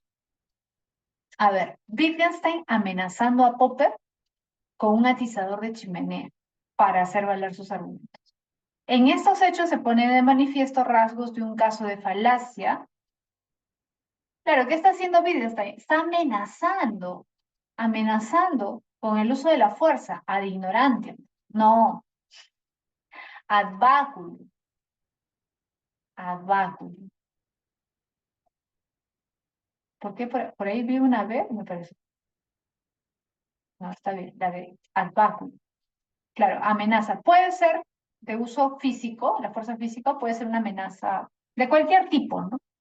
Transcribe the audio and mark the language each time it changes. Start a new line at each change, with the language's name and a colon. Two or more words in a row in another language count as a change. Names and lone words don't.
Spanish: A ver, Wittgenstein amenazando a Popper con un atizador de chimenea para hacer valer sus argumentos. En estos hechos se pone de manifiesto rasgos de un caso de falacia. Claro, ¿qué está haciendo Wittgenstein? Está amenazando con el uso de la fuerza
Latin: ad ignorantium. No, ad baculum, ad baculum.
Spanish: ¿Por qué por ahí vi una B? Me parece. No, está bien, la B,
Latin: ad baculum.
Spanish: Claro, amenaza. Puede ser de uso físico, la fuerza física puede ser una amenaza de cualquier tipo, ¿no?